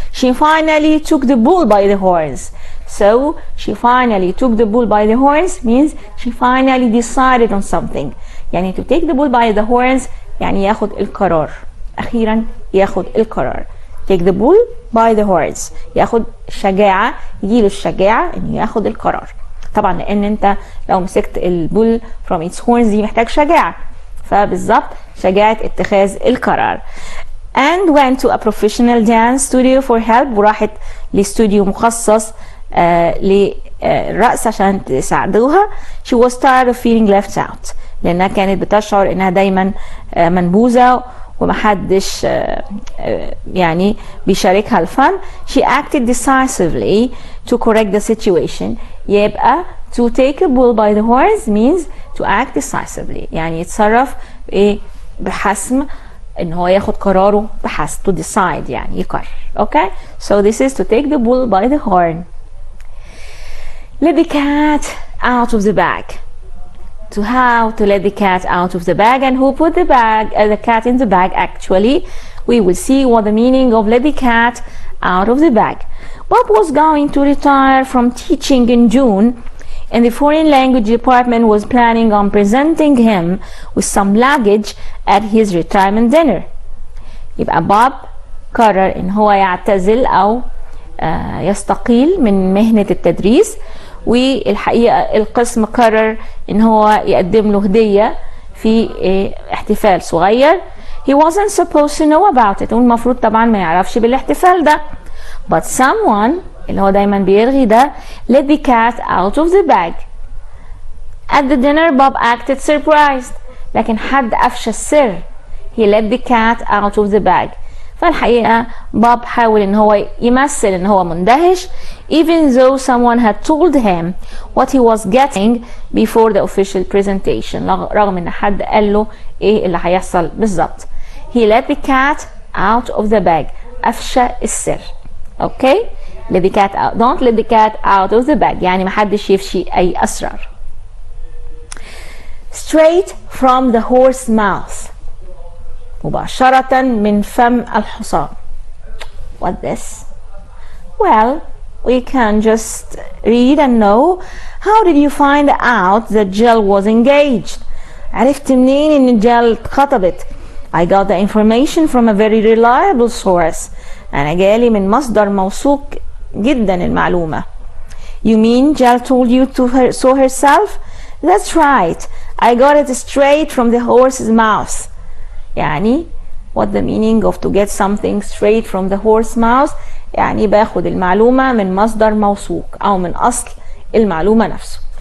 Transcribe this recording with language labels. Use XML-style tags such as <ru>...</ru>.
<en>She finally took the bull by the horns. So she finally took the bull by the horns means she finally decided on something.</en> <ar>يعني to take the bull by the horns يعني ياخد القرار. أخيرا ياخد القرار. take the bull by the horns، ياخد شجاعة، يجيله الشجاعة إنه ياخد القرار. طبعا لان انت لو مسكت البول</ar> <en>from its horns</en> <ar>دي محتاج شجاعة، فبالظبط شجاعة اتخاذ القرار.</ar> <en>and went to a professional dance studio for help.</en> <ar>وراحت لاستوديو مخصص للرقص عشان تساعدوها.</ar> <en>she was tired of feeling left out،</en> <ar>لانها كانت بتشعر انها دايما منبوذة ومحدش يعني بيشاركها الفن.</ar> <en>she acted decisively to correct the situation.</en> <ar>يبقى</ar> <en>to take a bull by the horns means to act decisively،</en> <ar>يعني يتصرف بحسم، ان هو ياخد قراره بحسم،</ar> <en>to decide</en> <ar>يعني يقرر.</ar> <en>okay, so this is to take the bull by the horn. let the cat out of the bag. to how to let the cat out of the bag and who put the cat in the bag. Actually we will see what the meaning of let the cat out of the bag. Bob was going to retire from teaching in June, and the foreign language department was planning on presenting him with some luggage at his retirement dinner.</en> <ar>يبقى بوب قرر ان هو يعتزل او يستقيل من مهنة التدريس، والحقيقة القسم قرر ان هو يقدم له هدية في احتفال صغير.</ar> <en>he wasn't supposed to know about it،</en> <ar>والمفروض طبعا ما يعرفش بالاحتفال ده.</ar> <en>but someone</en> <ar>اللي هو دايما بيرغي ده</ar> <en>let the cat out of the bag. at the dinner Bob acted surprised،</en> <ar>لكن حد أفشى السر.</ar> <en>he let the cat out of the bag.</en> <ar>فالحقيقة بوب حاول ان هو يمثل ان هو مندهش</ar> <en>even though someone had told him what he was getting before the official presentation،</en> <ar>رغم ان حد قال له ايه اللي هيحصل بالظبط.</ar> <en>he let the cat out of the bag،</en> <ar>أفشى السر.</ar> <en>okay, let the cat out. don't let the cat out of the bag</en> <ar>يعني محدش يفشي اي اسرار.</ar> <en>straight from the horse mouth،</en> <ar>مباشرة من فم الحصان.</ar> <en>what this? well, we can just read and know. how did you find out that Jill was engaged?</en> <ar>عرفت منين ان جيل اتخطبت؟</ar> <en>I got the information from a very reliable source.</en> <ar>أنا جالي من مصدر موثوق جدا المعلومة.</ar> <en>you mean Jill told you to so herself? that's right. I got it straight from the horse's mouth. يعني what the meaning of to get something straight from the horse's mouth؟</en> <ar>يعني باخد المعلومة من مصدر موثوق أو من أصل المعلومة نفسه.</ar>